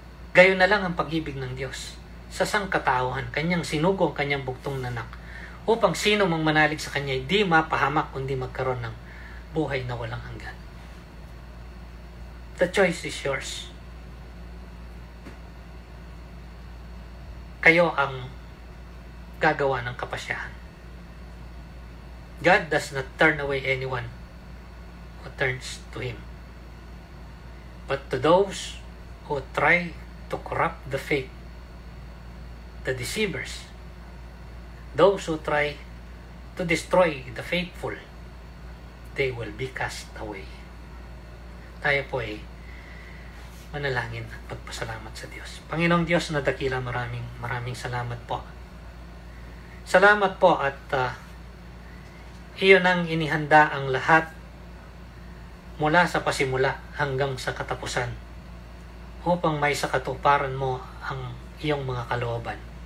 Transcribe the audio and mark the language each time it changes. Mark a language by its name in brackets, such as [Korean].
[Filipino] Gayon na lang ang pag-ibig ng Diyos sa sangkatauhan, Kanyang sinugo ang Kanyang bugtong na anak, upang sino mang manalig sa Kanya ay di mapahamak kundi magkaroon ng buhay na walang hanggan. [English] The choice is yours. [Filipino] Kayo ang gagawa ng kapasyahan. [English] God does not turn away anyone who turns to Him. But to those who try to corrupt the faith, the deceivers, those who try to destroy the faithful, they will be cast away. [Filipino] Tayo po ay manalangin at pagpasalamat sa Diyos. Panginoong Diyos na dakila, maraming salamat po. Salamat po at iyon ang inihanda ang lahat mula sa pasimula hanggang sa katapusan upang may sa katuparan mo ang iyong mga kalooban.